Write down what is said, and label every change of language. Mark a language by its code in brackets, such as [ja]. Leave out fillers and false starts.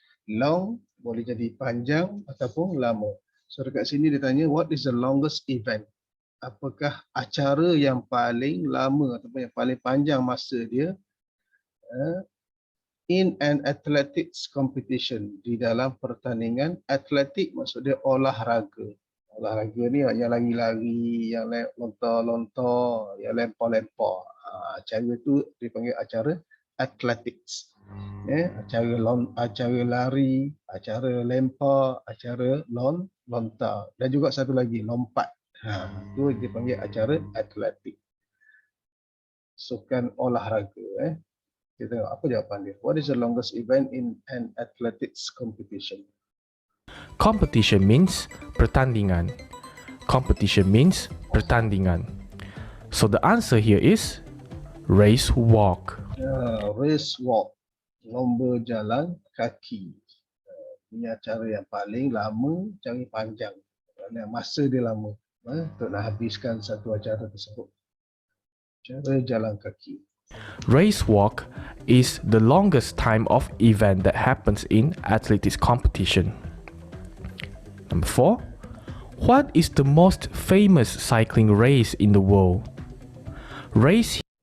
[ms] Long boleh jadi panjang ataupun lama. [en] So [ms] dekat sini dia tanya [en] what is the longest event? [ms] Apakah acara yang paling lama ataupun yang paling panjang masa dia [en] in an athletics competition, [ms] di dalam pertandingan atletik, maksud dia olahraga. Olahraga ni yang lari-lari, yang lontar-lontar, yang lempar-lempar. Acara tu dipanggil acara athletics. Acara lari, acara lempar, acara lontar, dan juga satu lagi lompat. Tu dipanggil acara atletik. Sukan olahraga. Kita tengok apa jawapan dia. [en] What is the longest event in an athletics competition? Competition means pertandingan. Competition means pertandingan. So the answer here is race walk. [ms] Race walk, lomba jalan kaki. Ini acara yang paling lama, cari panjang. Kerana masa dia lama untuk nak habiskan satu acara tersebut. Cara jalan kaki. [en] Race walk is the longest time of event that happens in athletics competition. Number 4. What is the most famous cycling race in the world? Race.